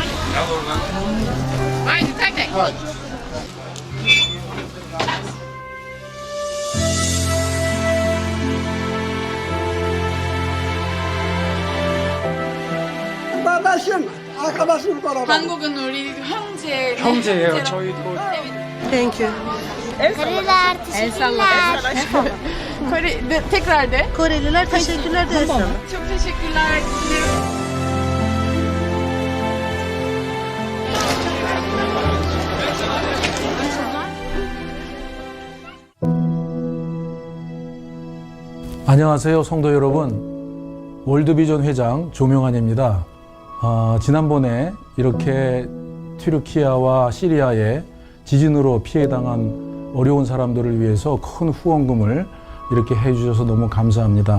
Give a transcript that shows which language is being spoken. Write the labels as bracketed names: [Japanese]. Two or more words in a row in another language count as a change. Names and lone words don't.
[Turkish] Haydi tek tek. Babasın, arkadaşın beraber. [Korean] 한국은 우리 형제. 형제예요. 저희도. [English] Thank you. [Turkish] Koreliler, teşekkürler. Kore, tekrar de. Koreliler teşekkürler de. Çok teşekkürler. [Korean] 안녕하세요, 성도 여러분. 월드비전 회장 조명환입니다. 지난번에 이렇게 튀르키아와 시리아에 지진으로 피해당한 어려운 사람들을 위해서 큰 후원금을 이렇게 해주셔서 너무 감사합니다.